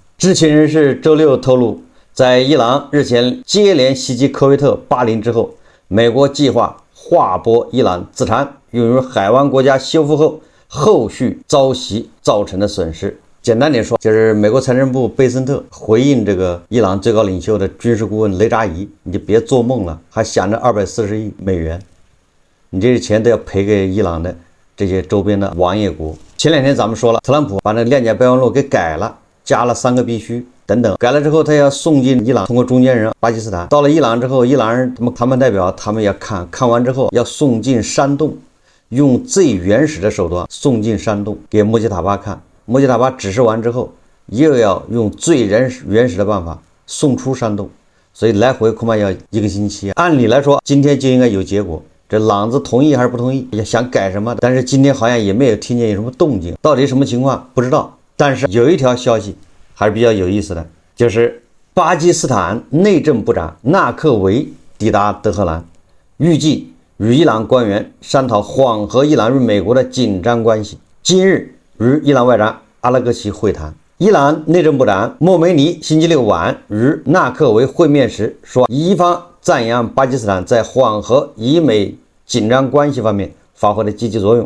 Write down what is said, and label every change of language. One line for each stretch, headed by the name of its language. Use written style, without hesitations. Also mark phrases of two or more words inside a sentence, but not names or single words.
Chinese: 知情人士周六透露，在伊朗日前接連襲擊科威特、巴林之後，美國計劃劃撥伊朗資產，用於海灣國家修復後續遭襲造成的損失。簡單點說，就是美國財政部貝森特回應這個伊朗最高領袖的軍事顧問雷扎伊，你就別做夢了，還想着240億美元，你這些錢都要賠給伊朗的這些周邊的王爺國。前兩天咱們說了，特朗普把那諒解備忘錄給改了，加了3個必須等等，改了之後他要送進伊朗，通過中間人巴基斯坦。到了伊朗之後，伊朗人谈判代表他們要看完之後要送进山洞，用最原始的手段送进山洞給穆吉塔巴看。穆吉塔巴指示完之後，又要用最原始的辦法送出山洞，所以来回恐怕要1個星期。按理來說今天就應該有結果，這朗子同意還是不同意，也想改什麼的，但是今天好像也沒有聽見有什麼動靜，到底什麼情況不知道。但是有一條消息還是比較有意思的，就是巴基斯坦內政部長納克維抵達德黑蘭，預計與伊朗官員商討緩和伊朗與美國的緊張關係。今日與伊朗外長阿拉格齊會談。伊朗內政部長莫梅尼星期六晚與納克維會面時說，伊方讚揚巴基斯坦在緩和以美緊張關係方面發揮的積極作用。